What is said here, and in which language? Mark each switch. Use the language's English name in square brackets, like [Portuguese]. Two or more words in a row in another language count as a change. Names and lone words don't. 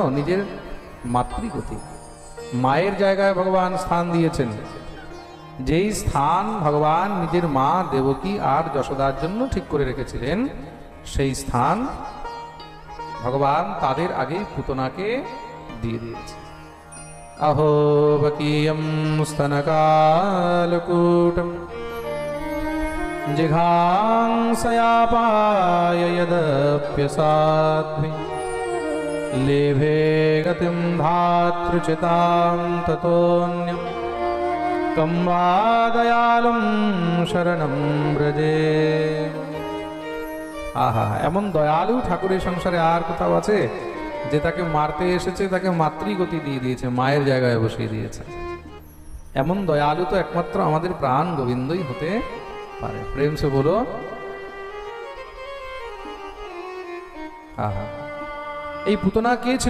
[Bangla] নিজের মাতৃগতি, মায়ের জায়গায় ভগবান স্থান দিয়েছেন। যেই স্থান ভগবান নিজের মা দেবকী আর যশোদার জন্য ঠিক করে রেখেছিলেন, সেই স্থান ভগবান তাদের আগেই পুতনাকে দিয়ে দিয়েছে। [Sanskrit] अहो बकीयं स्तनकालकूटं जिघांसयापाय यदप्यसाध्वी लेभे गतिं धातृचितां ततोऽन्यं कं वा दयालुं शरणं व्रजे। [Bangla] আহা, এমন দয়ালু ঠাকুরের সংসারে আর কোথাও আছে যে তাকে মারতে এসেছে, তাকে মাতৃগতি দিয়ে দিয়েছে, মায়ের জায়গায় বসিয়ে দিয়েছে। এমন দয়ালু তো একমাত্র আমাদের প্রাণ গোবিন্দই হতে পারে। [Hindi] प्रेम से बोलो। [Bangla] আহা, এই পুতনা কে ছিল?